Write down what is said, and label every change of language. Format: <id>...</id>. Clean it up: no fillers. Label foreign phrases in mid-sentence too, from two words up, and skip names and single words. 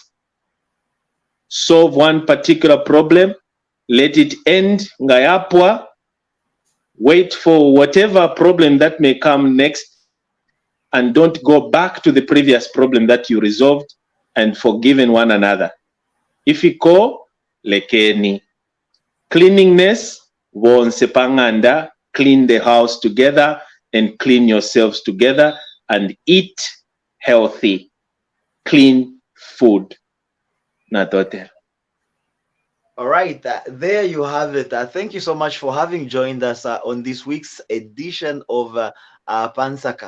<en>Solve one particular problem, let it end, ngayapwa, wait for whatever problem that may come next, and don't go back to the previous problem that you resolved and forgiven one another.</en> <bem>Ifiko, lekeni. Cleanliness, wonsepanganda,</bem> <en>clean the house together, and clean yourselves together and eat healthy, clean food.</en> <bem>Natote.</bem> <en>All right, there you have it. Thank you so much for having joined us on this week's edition of Pansaka.</en>